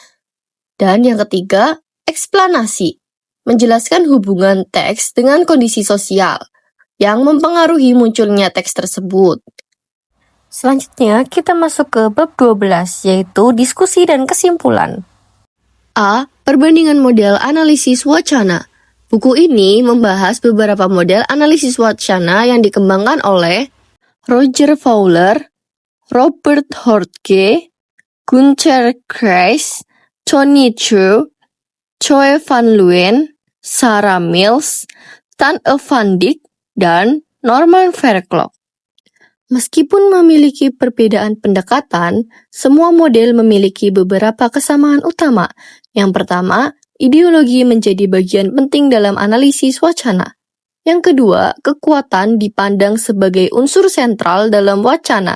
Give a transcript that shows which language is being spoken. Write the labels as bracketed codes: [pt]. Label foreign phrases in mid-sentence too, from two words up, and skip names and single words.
[id] Dan yang ketiga, eksplanasi. Menjelaskan hubungan teks dengan kondisi sosial yang mempengaruhi munculnya teks tersebut. Selanjutnya, kita masuk ke bab 12, yaitu diskusi dan kesimpulan. A. Perbandingan model analisis wacana. Buku ini membahas beberapa model analisis wacana yang dikembangkan oleh Roger Fowler, Robert Hortke, Gunther Kreis, Tony Chu, Choi Van Leeuwen, Sarah Mills, Tan E van Dijk, dan Norman Fairclough. Meskipun memiliki perbedaan pendekatan, semua model memiliki beberapa kesamaan utama. Yang pertama, ideologi menjadi bagian penting dalam analisis wacana. Yang kedua, kekuatan dipandang sebagai unsur sentral dalam wacana.